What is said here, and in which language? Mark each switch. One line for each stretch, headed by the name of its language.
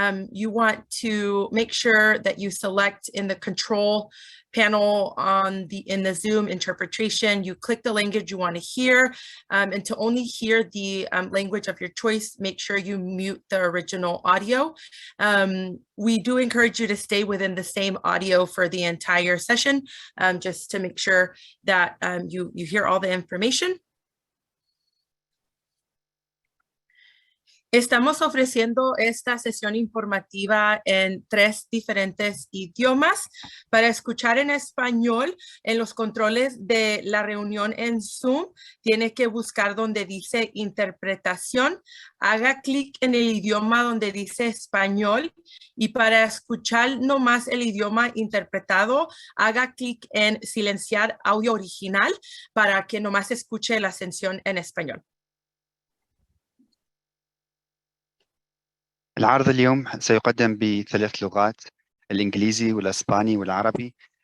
English: You want to make sure that you select in the control panel in the Zoom interpretation, you click the language you want to hear, and to only hear the language of your choice, make sure you mute the original audio. We do encourage you to stay within the same audio for the entire session, just to make sure that you hear all the information.
Spanish: Estamos ofreciendo esta sesión informativa en 3 diferentes idiomas. Para escuchar en español, en los controles de la reunión en Zoom, tiene que buscar donde dice interpretación, haga clic en el idioma donde dice español y para escuchar nomás el idioma interpretado, haga clic en silenciar audio original para que nomás escuche la sesión en español.
Arabic: العرض اليوم سيقدم ب3 لغات، الإنجليزي والإسباني والعربي.